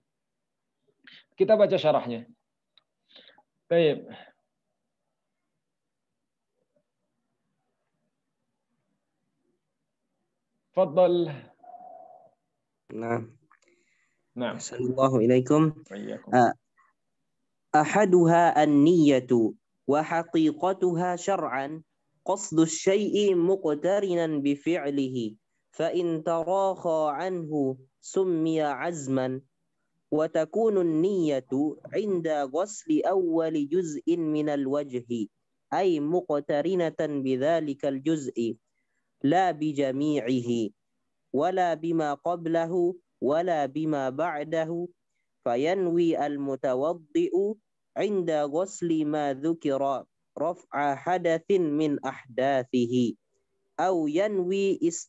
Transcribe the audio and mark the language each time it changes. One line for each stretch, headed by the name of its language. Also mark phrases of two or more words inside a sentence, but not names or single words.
Indonesian: Kita baca syarahnya. Baik. Fadhal. Nah. Nah.
Arabic: السلام عليكم إليكم. وعليكم. أحدها النية وحقيقتها شرعا قصد الشيء مقترنا بفعله فإن تراخى عنه سمي عزما وتكون النية عند غسل أول جزء من الوجه أي مقترنة بذلك الجزء لا بجميعه ولا بما قبله ولا بما بعده فينوي المتوضئ عند غسل ما ذكر رفع حدث من أحداثه أو ينوي